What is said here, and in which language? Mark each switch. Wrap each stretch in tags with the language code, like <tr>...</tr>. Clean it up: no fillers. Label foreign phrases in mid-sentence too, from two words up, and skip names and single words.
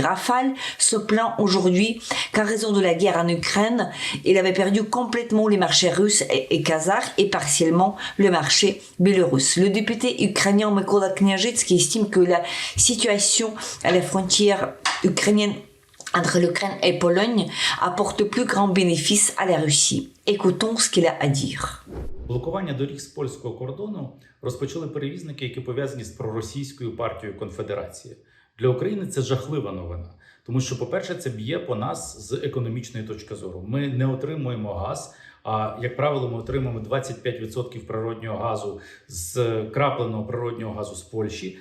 <fr>Rafał se plaint aujourd'hui qu'en raison de la guerre en Ukraine, il avait perdu complètement les marchés russes et kazakhs et partiellement le marché biélorusse. Le député ukrainien Mykola Kняжицький estime que la situation à la frontière ukrainienne entre l'Ukraine et Pologne apporte plus grand bénéfice à la Russie. Écoutons ce qu'il a à dire.</fr> <uk>Блокування доріг з польського кордону розпочали перевізники, які пов'язані з проросійською партією Конфедерації. Для України це жахлива новина, тому що, по-перше, це б'є по нас з економічної точки зору. Ми не отримуємо газ, а, як правило, ми отримуємо 25% природнього газу з крапленого природнього газу з Польщі.</uk>